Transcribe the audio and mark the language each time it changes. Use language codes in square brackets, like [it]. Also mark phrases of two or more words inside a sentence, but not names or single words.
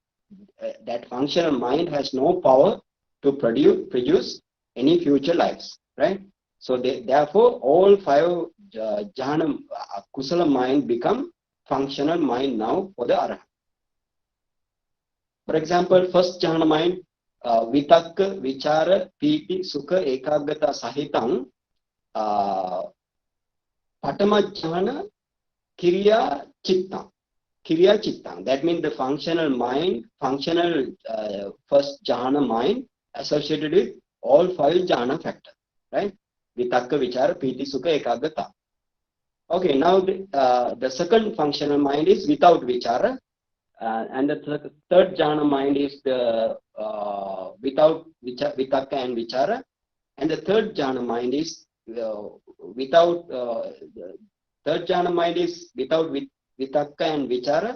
[en] That functional mind has no power to produce any future lives, right? So therefore all five [pi] jhana kusala [en] mind become functional mind now for the arahant. For example, first jhana mind, [pi] vitakka, vichara, piti, sukha, ekagata sahitam, patama jhana, kriya chitta. Kriya chitta. [en] That means the functional mind, first jhana mind associated with all five jhana factors. right? [pi] Vitakka, Vichara, Piti, Sukha, Ekaggata. [en] Okay, now the second functional mind is without Vichara, and the third jhana mind is the without Vitakka and Vichara, and the third jhana mind is without the third jhana mind is without Vitakka and Vichara.